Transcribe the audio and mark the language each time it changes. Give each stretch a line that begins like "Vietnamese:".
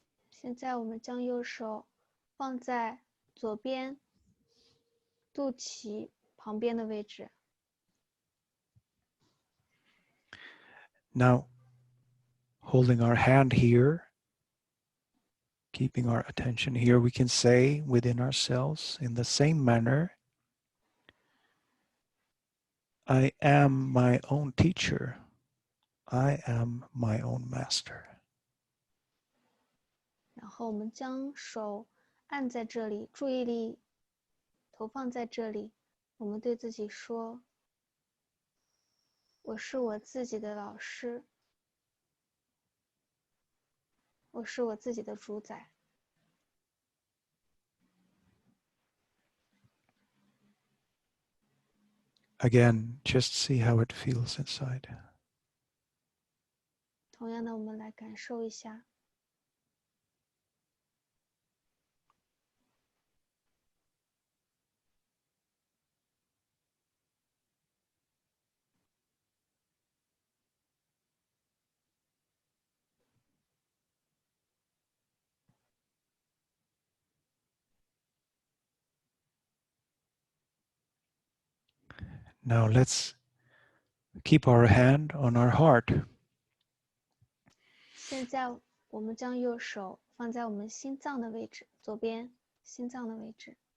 Chinese: 现在我们将右手放在左边肚脐旁边的位置。
English: Now, holding our hand here, keeping our attention here, we can say within ourselves in the same manner, I am my own teacher. I am my own master.
Chinese: 然后我们将手按在这里，注意力投放在这里。我们对自己说：“我是我自己的老师，我是我自己的主宰。”
English: Again, just see how it feels inside.
Chinese: 同样的，我们来感受一下。
English: Now let's keep our hand on our heart.
Chinese: 现在我们将右手放在我们心脏的位置，左边心脏的位置。